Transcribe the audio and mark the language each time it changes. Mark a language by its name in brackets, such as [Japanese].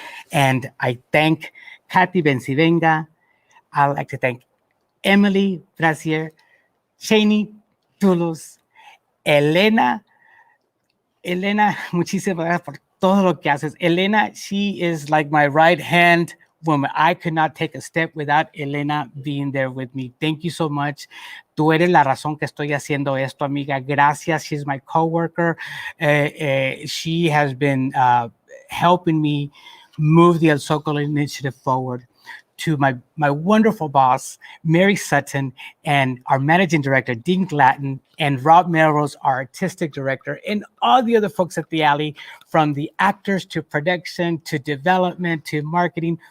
[English] And I thank Kathy Bencivenga. I'd like to thank Emily Brazier, Cheney Toulouse, Elena, [Spanish] muchísimas gracias por todo lo que haces. [English] Elena, she is like my right-hand woman. I could not take a step without Elena being there with me. Thank you so much. [Spanish] Tú eres la razón que estoy haciendo esto, amiga. [English] Gracias. She's my coworker. She has been helping me move the El Zócalo initiative forward. To my wonderful boss, Mary Sutton, and our managing director, Dean Glatton, and Rob Melrose, our artistic director, and all the other folks at the Alley, from the actors to production to development to marketing.